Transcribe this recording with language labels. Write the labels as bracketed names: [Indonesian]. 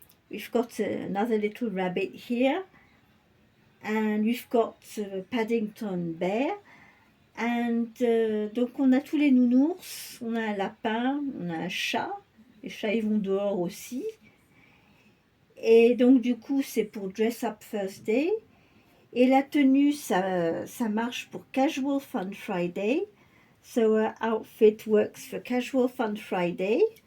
[English] we've got another little rabbit here, and we've got Paddington Bear. [French] And donc on a tous les nounours, on a un lapin, on a un chat, les chats ils vont dehors aussi. Et donc du coup c'est pour Dress Up Thursday. Et la tenue ça marche pour Casual Fun Friday. [English] So her outfit works for Casual Fun Friday.